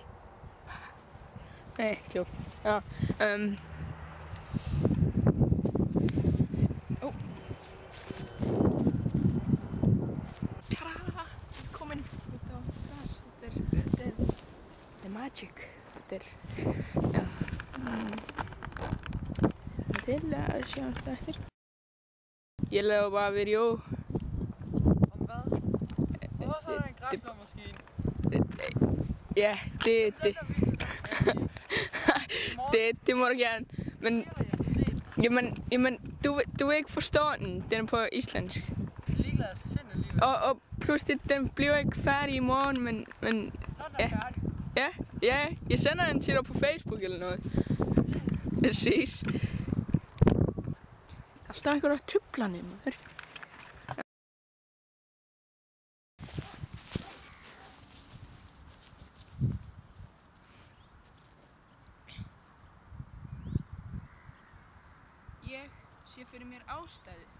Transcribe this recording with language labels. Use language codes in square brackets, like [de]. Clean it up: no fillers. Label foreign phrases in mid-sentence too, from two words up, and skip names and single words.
[is] Nei, tjók. Já, komin út á gras. Þetta er magic. Þetta er, já. Til að sjáumst það eftir. [da] Jeg laver bare video. Om hvad? Hvorfor er der en græsslåmaskine? Ja, det må du gerne. Men, jamen, du vil ikke forstå den. Den er på islandsk. Ligeglad, så send den lige. Og pludselig, den bliver ikke færdig i morgen, men Nå, den er færdig. Ja, jeg sender den til dig på Facebook eller noget. Præcis. [is] Alltaf einhverjar truflanir, maður. Ég sé fyrir mér ástæðu.